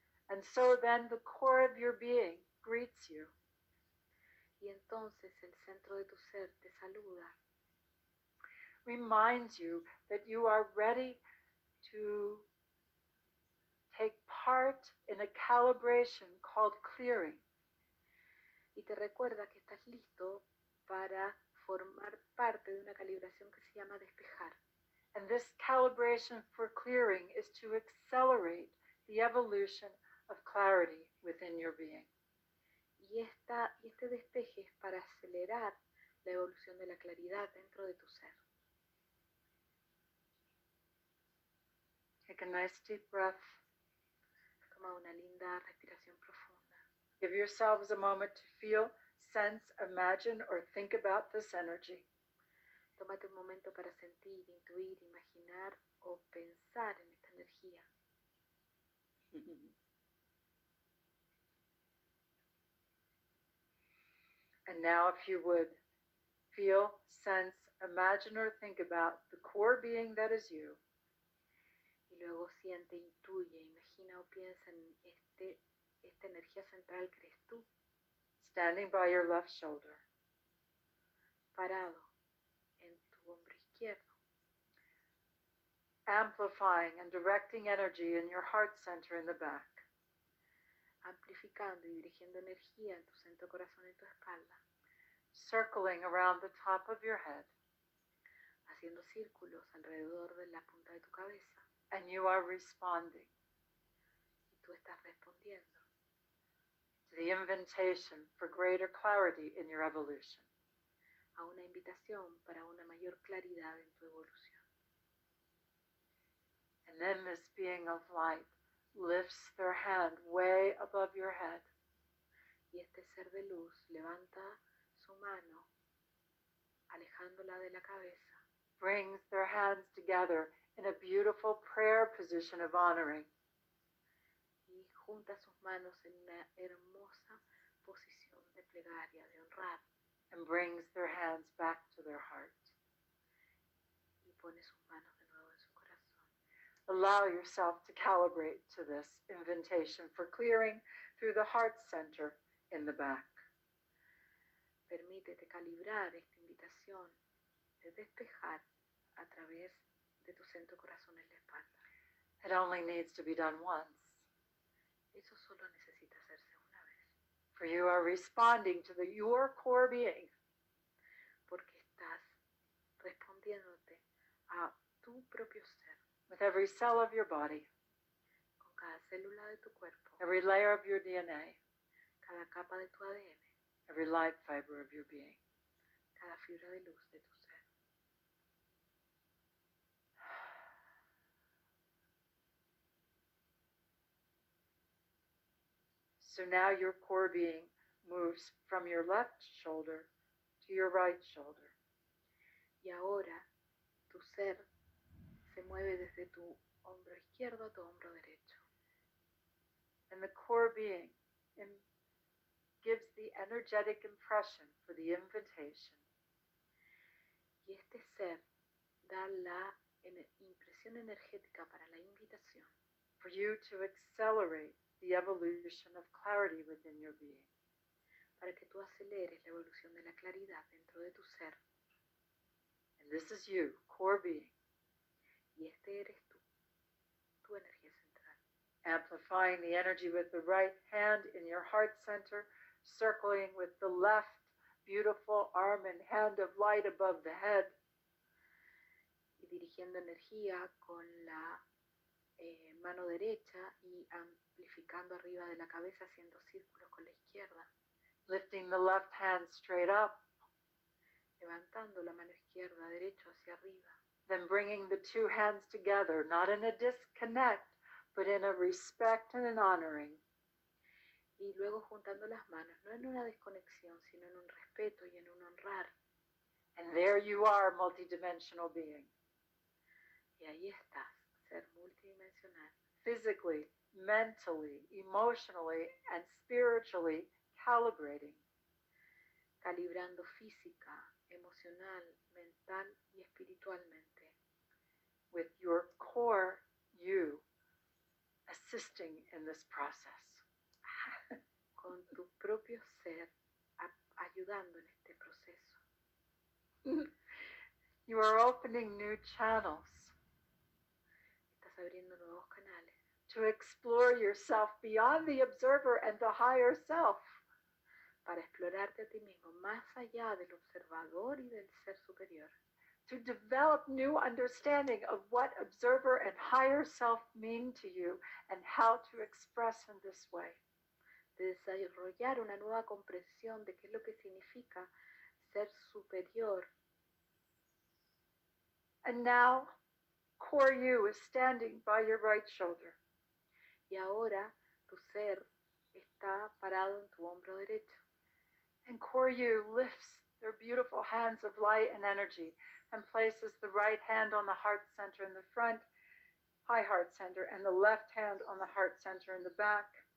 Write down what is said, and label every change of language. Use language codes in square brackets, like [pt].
[en] And so then the core of your being greets you. [es] Y entonces el centro de tu ser te saluda, [en] Reminds you that you are ready to take part in a calibration called clearing. [es] y te recuerda que estás listo para formar parte de una calibración que se llama despejar. [en] And this calibration for clearing is to accelerate the evolution of clarity within your being. [es] Y este despeje es para acelerar la evolución de la claridad dentro de tu ser. [en] Take a nice deep breath. [es] Toma una linda respiración profunda. [en] Give yourselves a moment to feel, sense, imagine, or think about this energy. [es] Tómate un momento para sentir, intuir, imaginar o pensar en esta energía. [en] And now, if you would, feel, sense, imagine, or think about the core being that is you. [es] Y luego siente, intuye, imagina o piensa en esta energía central que eres tú, [en] Standing by your left shoulder. [es] parado en tu hombro izquierdo, [en] Amplifying and directing energy in your heart center in the back. [es] amplificando y dirigiendo energía en tu centro corazón y tu espalda, [en] Circling around the top of your head. [es] haciendo círculos alrededor de la punta de tu cabeza. [en] And you are responding [es] Y tú estás respondiendo [en] to the invitation for greater clarity in your evolution. [es] a una invitación para una mayor claridad en tu evolución. [en] And then this being of light lifts their hand way above your head. [es] Y este ser de luz levanta su mano, alejándola de la cabeza, [en] Brings their hands together in a beautiful prayer position of honoring. [es] y junta sus manos en una hermosa posición de plegaria, de honrar, [en] And brings their hands back to their heart. [es] y pone sus manos de nuevo en su corazón. [en] Allow yourself to calibrate to this invitation for clearing through the heart center in the back. [es] Permítete calibrar esta invitación de despejar a través de tu centro corazón en la espalda. [en] It only needs to be done once, [es] Eso solo necesita hacerse una vez, [en] for you are responding to your core being. [es] porque estás respondiéndote a tu propio ser, [en] With every cell of your body, [es] con cada célula de tu cuerpo, [en] every layer of your DNA, [es] cada capa de tu ADN, [en] every light fiber of your being. [es] cada fibra de luz de tu ser. [en] So now your core being moves from your left shoulder to your right shoulder. [es] Y ahora tu ser se mueve desde tu hombro izquierdo a tu hombro derecho. [en] And the core being gives the energetic impression for the invitation [es] Y este ser da la impresión energética para la invitación [en] for you to accelerate the evolution of clarity within your being. [es] para que tú aceleres la evolución de la claridad dentro de tu ser. [en] And this is you, core being, [es] Y este eres tú, tu energía central. [en] amplifying the energy with the right hand in your heart center, circling with the left beautiful arm and hand of light above the head, [es] Y dirigiendo energía con la mano derecha y amplificando arriba de la cabeza, haciendo círculos con la izquierda, [en] lifting the left hand straight up, [es] levantando la mano izquierda, derecho hacia arriba, [en] then bringing the two hands together, not in a disconnect, but in a respect and an honoring. [es] y luego juntando las manos, no en una desconexión, sino en un respeto y en un honrar. [en] And there you are, multidimensional being, [es] Y ahí estás, ser multidimensional, [en] physically, mentally, emotionally, and spiritually calibrating. [es] calibrando física, emocional, mental y espiritualmente, [en] With your core you assisting in this process. [es] con tu propio ser ayudando en este proceso. [en] You are opening new channels [es] Estás abriendo nuevos canales [en] to explore yourself beyond the observer and the higher self. [es] para explorarte a ti mismo más allá del observador y del ser superior, [en] To develop new understanding of what observer and higher self mean to you and how to express in this way. [es] de desarrollar una nueva comprensión de qué es lo que significa ser superior. [en] And now, core you is standing by your right shoulder. [es] Y ahora tu ser está parado en tu hombro derecho. [en] And core you lifts their beautiful hands of light and energy and places the right hand on the heart center in the front, high heart center, and the left hand on the heart center in the back.